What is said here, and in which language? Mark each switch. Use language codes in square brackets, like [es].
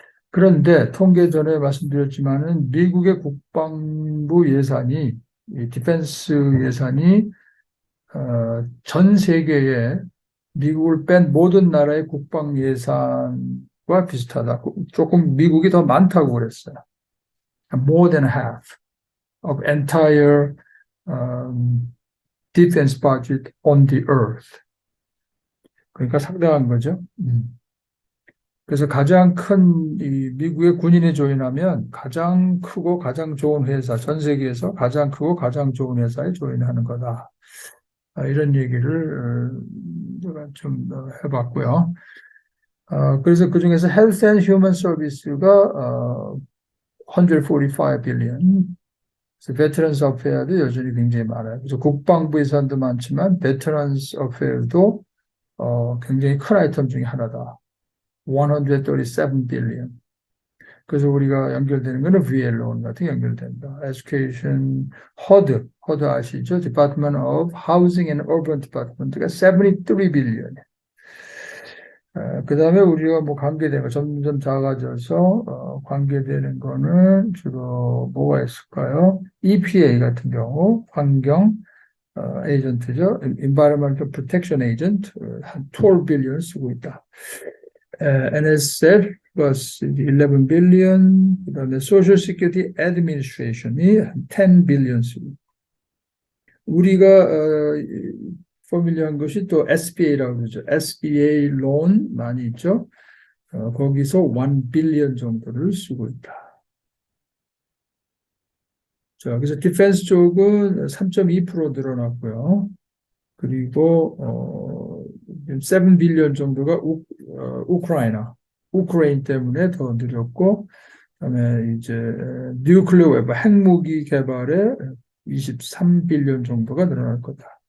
[ko] 그런데 통계 전에 말씀드렸지만은 미국의 국방부 예산이, 이 디펜스 예산이 전 세계에 미국을 뺀 모든 나라의 국방 예산과 비슷하다. 조금 미국이 더 많다고 그랬어요. [en] More than half of entire defense budget on the earth. [ko] 그러니까 상당한 거죠. 그래서 가장 큰 이 미국의 군인이 조인하면 가장 크고 가장 좋은 회사, 전 세계에서 가장 크고 가장 좋은 회사에 조인하는 거다. 이런 얘기를 제가 좀 해봤고요. 그래서 그 중에서 Health and Human Service가 145 billion. 그래서 Veterans Affairs도 여전히 굉장히 많아요. 그래서 국방부 예산도 많지만 Veterans Affairs도 굉장히 큰 아이템 중에 하나다. [en] 137 billion. [ko] 그래서 우리가 연결되는 거는 VA loan 같은 게 연결된다. Education, HUD 아시죠? Department of Housing and Urban Department가 73 billion. 그 다음에 우리가 뭐 관계되는 거 점점 작아져서 관계되는 거는 주로 뭐가 있을까요? EPA 같은 경우 환경 에이전트죠. Environmental Protection Agent 한 12 billion 쓰고 있다. [en] NSF plus 11 billion. [ko] 그 다음에 Social Security Administration이 한 10 billion 쓰고 있다. 우리가 포뮬러한 것이 또 SBA라고 그러죠. SBA loan 많이 있죠. 거기서 1 빌리언 정도를 쓰고 있다. 자, 그래서 디펜스 쪽은 3.2% 늘어났고요. 그리고 7 빌리언 정도가 우크라이나 때문에 더 늘었고, 그다음에 이제 뉴클리어 웨폰 핵무기 개발에 23 빌리언 정도가 늘어날 거다.